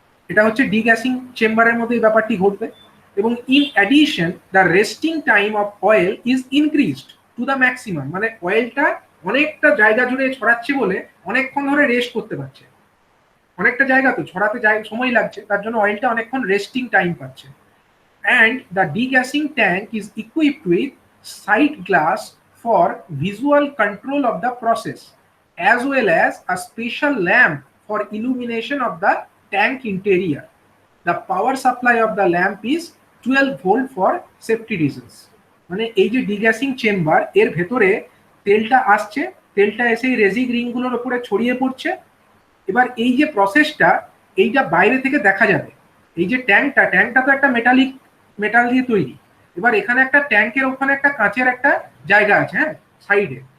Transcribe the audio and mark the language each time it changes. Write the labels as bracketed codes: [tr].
[bn] এটা হচ্ছে ডিগ্যাসিং চেম্বারের মধ্যে এই ব্যাপারটি ঘটবে। এবং [en] in addition the resting time of oil is increased to the maximum, [bn] মানে অয়েলটা অনেকটা জায়গা জুড়ে ছড়াচ্ছে বলে অনেকক্ষণ ধরে রেস্ট করতে পারছে, অনেকটা জায়গা তো ছড়াতে সময় লাগছে, তার জন্য অয়েলটা অনেকক্ষণ রেস্টিং টাইম পাচ্ছে। [en] And the degassing tank is equipped with sight glass for visual control of the process, as well as a special lamp for illumination of the tank interior. The power supply of the lamp is 12 volt for safety reasons. [bn] মানে এই যে degassing chamber, এর ভেতরে তেলটা আসছে, তেলটা এসে রেজিক রিংগুলোর উপরে ছড়িয়ে পড়ছে। এবার এই যে প্রসেসটা, এইটা বাইরে থেকে দেখা যাবে। এই যে ট্যাঙ্কটা তো একটা মেটাল দিয়ে তৈরি। এবার এখানে একটা ট্যাঙ্কের ওখানে একটা কাঁচের একটা জায়গা আছে, হ্যাঁ, সাইডে।